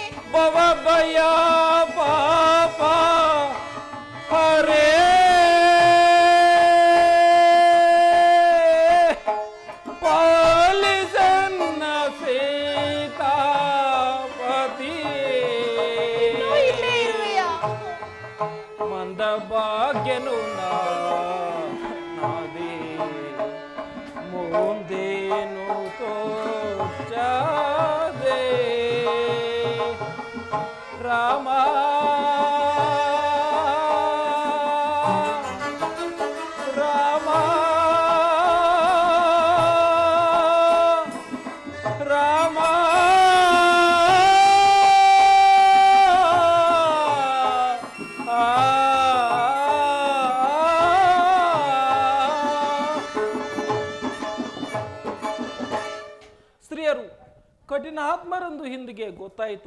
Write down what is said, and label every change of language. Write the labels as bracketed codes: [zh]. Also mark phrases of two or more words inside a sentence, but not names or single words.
[kn] ಭವ ಭಯ ಪಾಪ ಹರೇ ಪಾಲಿಸನ್ನ ಸೀತಾಪತಿ ಇಲ್ಲೇ ಇರುವೆಯಾ? ಮಂದ ಭಾಗ್ಯನು ನಾದೇ ಮುಂದೇನು ತೋಚದೆ ರಾಮ ರಾಮ ರಾಮ ಸ್ತ್ರೀಯರು ಕಠಿಣ ಆತ್ಮರಂದು ಹಿಂದಿಗೆ ಗೊತ್ತಾಯಿತು.